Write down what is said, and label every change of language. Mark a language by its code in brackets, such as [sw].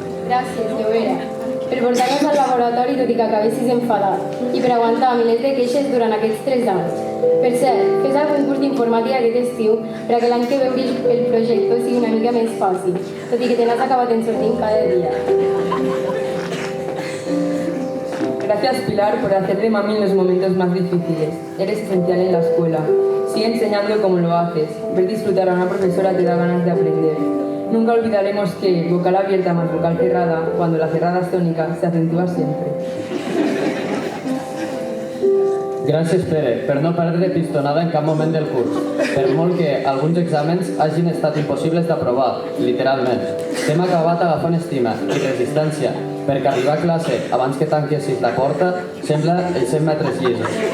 [ca] Gràcies, Llobera, per portar-nos al laboratori tot i que acabessis enfadat i per aguantar milers de queixes durant aquests 3 anys. Per cert, fes algun curs d'informàtica aquest estiu per a que l'any que ve el projecte sigui una mica més fàcil, tot i que te n'has acabat en sortint cada dia. [es] Gracias, Pilar, por hacer de mami en los momentos más difíciles. Eres esencial en la escuela. Sigue enseñando como lo haces. Ver disfrutar a una profesora te da ganas de aprender. Nunca olvidaremos que vocal abierta más vocal cerrada, cuando la cerrada es tónica, se acentúa siempre. [ca] Gràcies, Pere, per no perdre pistonada en cap moment del curs. Per molt que alguns exàmens hagin estat impossibles d'aprovar, literalment. T'hem acabat agafant estima i resistència, perquè arribar a classe abans que tanquessis la porta sembla els 100 metres llisos.